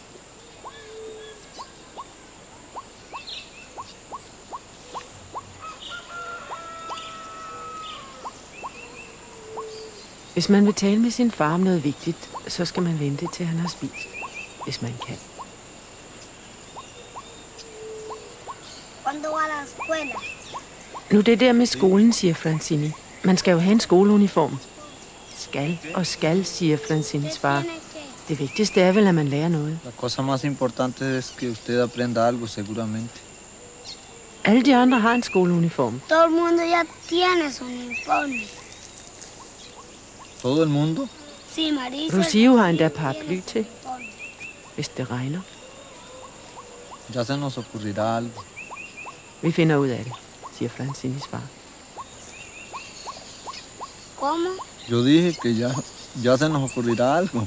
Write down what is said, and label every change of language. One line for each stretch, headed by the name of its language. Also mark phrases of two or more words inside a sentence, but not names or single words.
Danish: Hvis man vil tale med sin far om noget vigtigt, så skal man vente til han har spist, hvis man kan. Nu det der med skolen, siger Francini. Man skal jo have en skoleuniform. Skal, siger Francinis far. Det vigtigste er vel, at man lærer noget.
Spanish: La cosa más importante es que usted aprenda algo, seguramente.
Danish: Alle de andre har en skoleuniform.
Spanish: Todo el mundo ya tiene su uniforme. ¿Todo el mundo? Sí, Marisa.
Danish: Rocio har endda paraply til, hvis det regner.
Spanish: Ya se nos ocurrirá algo.
Danish: Vi finder ud af det, siger Francinis far.
Spanish: ¿Cómo? Yo dije que ya se nos ocurrirá algo.